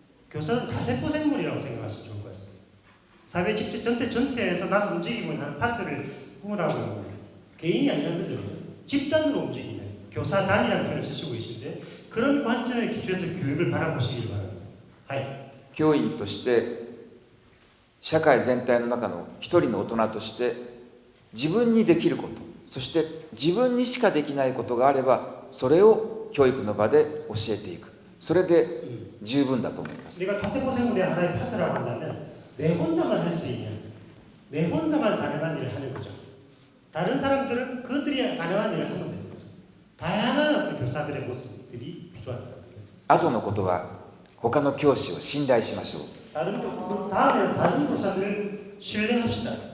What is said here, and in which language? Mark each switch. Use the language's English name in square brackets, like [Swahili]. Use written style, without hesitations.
[Korean] 교사는 다세포 생물이라고 생각하시면 좋을 것 같습니다. 사회 전체에서 나도 움직이고 하는 파트를 꾸물하고 개인이 아니라는 거죠. 집단으로 움직이는 교사단이라는 표현을 쓰시고 계신데 그런 관점에 기초해서 교육을 바라보시길 바랍니다. [Japanese] 教員として社会全体の中の一人の大人として自分にできることそして自分にしかできないことがあればそれを教育の場で教えていくそれで十分だと思います。 [Korean] 내가 다세포 생물의 하나의 파트라고 한다면 내 혼자만 할 수 있는 내 혼자만 가능한 일을 하는 거죠. 다른 사람들은 그들이 가능한 일을 하면 되는 거죠. 다양한 어떤 교사들의 모습들이 필요하다. [Japanese] あとのことは他の教師を信頼しましょう。 [Korean] 다음에 다른 교사들을 신뢰합시다.